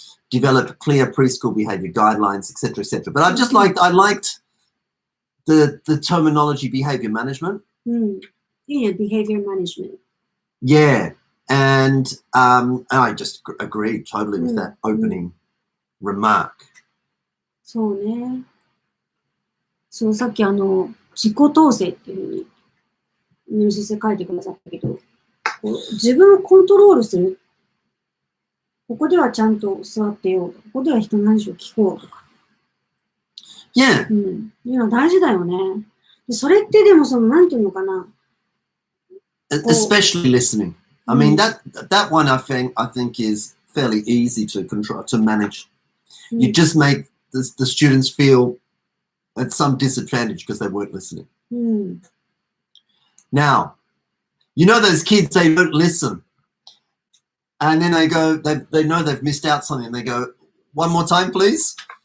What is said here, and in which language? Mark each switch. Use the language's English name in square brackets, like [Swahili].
[English] Develop clear preschool behavior guidelines, etc., etc. But I liked the terminology behavior management. Yeah, behavior management. Yeah. And I just agree totally with that opening remark. [Japanese] そうね。そう、さっき自己統制っていうふうに、井上先生書いてくださったけど、こう自分をコントロールする。ここではちゃんと座ってようとか、ここでは人の話を聞こうとか。 [English] Yeah. [Japanese] いうのは大事だよね。でそれってでもなんていうのかな。 [English] Especially listening. I mean, that one I think is fairly easy to control, to manage. You just make the students feel at some disadvantage because they weren't listening. Now, you know those kids, they don't listen. And then they go, they know they've missed out something. And they go, one more time, please.